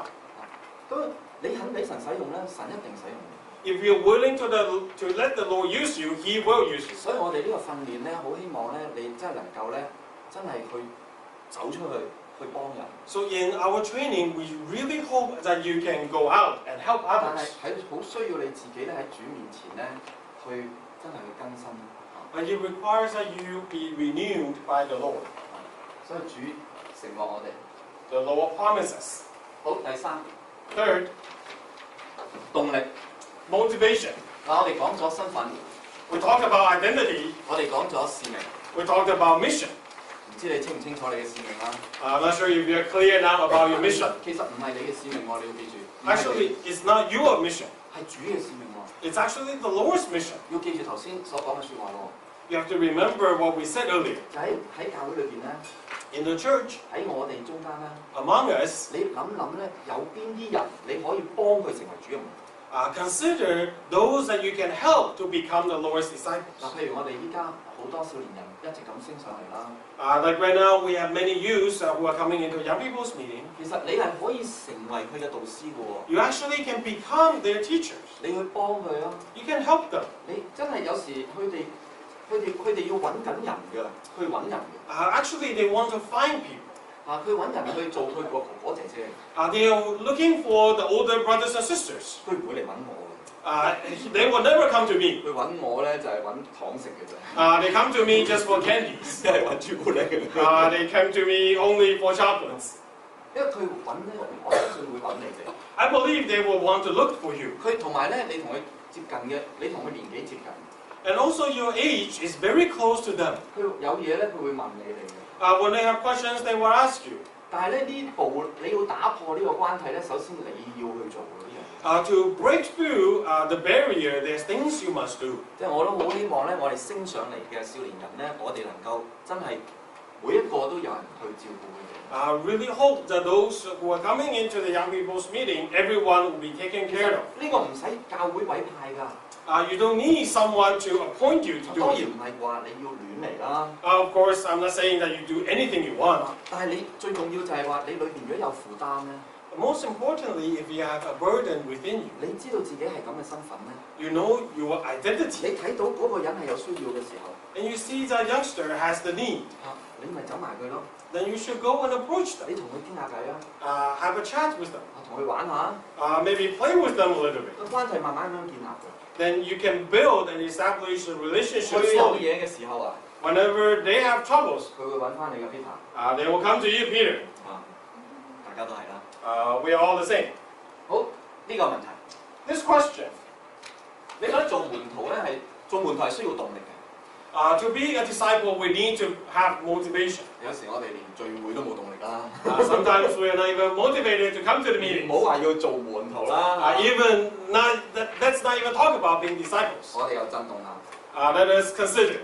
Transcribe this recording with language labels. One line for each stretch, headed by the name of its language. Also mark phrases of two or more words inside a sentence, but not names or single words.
Cantonese: 咁你肯俾神使用咧，神一定使用你。
English: If you're willing to let the Lord use you, He will use you.
Cantonese: 所以我哋呢個訓練咧，好希望咧，你真係能夠咧，真係去走出去幫人。
English: So in our training, we really hope that you can go out and help
Cantonese: 但係
English: others.
Cantonese: 喺好需要你自己咧喺主面前咧，去真係去更新。
English: But it requires that you be renewed by the Lord.
Cantonese: 所以主承諾我哋。
English: The Lord promises.
Cantonese: 好，第三
English: Third,
Cantonese: 動力。
English: motivation.
Cantonese: 我哋講咗身份，
English: We talked about identity.
Cantonese: 我哋講咗使命。
English: We talked about mission.
Cantonese: 唔知你清唔清楚你嘅使命啦？
English: I'm not sure if you're clear now about your mission.
Cantonese: 其實唔係你嘅使命喎，你要記住。
English: Actually, it's not your mission.
Cantonese: 係主嘅使命喎。
English: It's actually the Lord's mission.
Cantonese: 要記住頭先所講嘅説話喎。
English: You have to remember what we said earlier.
Cantonese: 就喺教會裏邊咧，
English: In the church,
Cantonese: 喺我哋中間咧，
English: among us,
Cantonese: 你諗咧，有邊啲人你可以幫佢成為主嘅門徒？
English: consider those that you can help to become the Lord's disciples.
Cantonese: 譬如我哋依家好多少年人一直咁升上嚟啦。
English: Like right now, we have many youths who are coming into young people's meeting.
Cantonese: 其實你係可以成為佢嘅導師嘅喎，
English: You actually can become their teachers.
Cantonese: 你去幫佢啊！
English: You can help them.
Cantonese: 你真係有時佢哋要揾緊人㗎，去揾人嘅。
English: Actually, they want to find people.
Cantonese: 佢揾人去做佢個哥哥姐姐，
English: They are looking for the older brothers and sisters.
Cantonese: 佢唔會嚟揾我嘅。
English: They will never come to me.
Cantonese: 佢揾我咧就係揾糖食嘅啫，
English: They come to me just for candies.
Cantonese: 即係揾朱古力嘅。
English: They come to me only for chocolates.
Cantonese: 因為佢揾咧，我相信會揾你哋。
English: I believe they will want to look for you.
Cantonese: 佢同埋咧，你同佢接近嘅，你同佢年紀接近，
English: And also your age is very close to them.
Cantonese: 佢有嘢咧，佢會問你哋嘅。
English: When they have questions, they will ask you.
Cantonese: 但係咧呢步你要打破呢個關係咧，首先你要去做嘅呢樣嘢。
English: To break through the barrier, there's things you must do.
Cantonese: 即係我都好希望咧，我哋升上嚟嘅少年人咧，我哋能夠真係每一個都有人去照顧佢哋。
English: I really hope that those who are coming into the young people's meeting, everyone will be taken care of.
Cantonese: 呢個唔使教會委派㗎。
English: You don't need someone to appoint you to do
Cantonese: 當然
English: it.
Cantonese: 唔係話你要亂嚟啦。
English: Of course, I'm not saying that you do anything you want.
Cantonese: 但係你最重要就係話你裏邊如果有負擔咧，
English: Most importantly, if you have a burden within you,
Cantonese: 你知道自己係咁嘅身份咧，
English: you know your identity,
Cantonese: 你睇到嗰個人係有需要嘅時候，
English: and you see that youngster has the need,
Cantonese: 你咪走埋佢咯。
English: then you should go and approach
Cantonese: 你
English: them.
Cantonese: 同佢傾下偈啊，
English: Have a chat with them.
Cantonese: 同佢玩下，
English: Maybe play with them a little bit.
Cantonese: 個關係慢慢咁樣建立嘅。
English: Then you can build and establish a relationship
Cantonese: 佢有
English: slowly.
Cantonese: 嘢嘅時候啊，
English: Whenever they have troubles,
Cantonese: 佢會揾翻你嘅 Peter。
English: they will come to you, Peter.
Cantonese: 大家都係啦。
English: We are all the same.
Cantonese: 好，呢個問題，
English: This question,
Cantonese: 你覺得做門徒咧係需要動力嘅？
English: to be a disciple, we need to have motivation.
Cantonese: 有時我哋連聚會都冇動力啦。
English: Sometimes we are not even motivated to come to the meeting.
Cantonese: 唔好話要做門徒啦。
English: Even not, let's not even talk about being disciples.
Cantonese: 我哋有震動下，
English: Let us consider